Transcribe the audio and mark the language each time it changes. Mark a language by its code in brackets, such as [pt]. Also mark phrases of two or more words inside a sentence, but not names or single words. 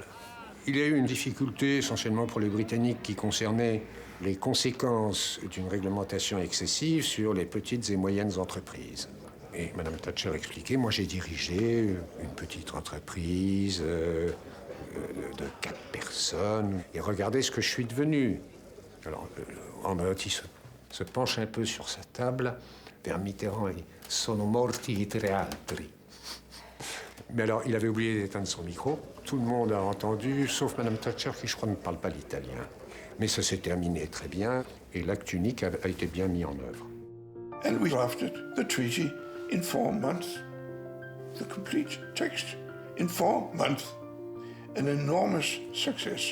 [fr] Il y a eu une difficulté essentiellement pour les Britanniques qui concernait les conséquences d'une réglementation excessive sur les petites et moyennes entreprises. Et Mme Thatcher expliquait, moi j'ai dirigé une petite entreprise de 4 personnes, et regardez ce que je suis devenu. Alors, en mode, se penche un peu sur sa table vers Mitterrand et dit « [it] Sono morti i tre altri ». [fr] Mais alors, il avait oublié d'éteindre son micro. Tout le monde a entendu, sauf Mme Thatcher, qui, je crois, ne parle pas l'italien. Mais ça s'est terminé très bien, et l'acte unique a été bien mis en œuvre. [en] And we drafted the treaty in 4 months. The complete text in 4 months. An enormous success.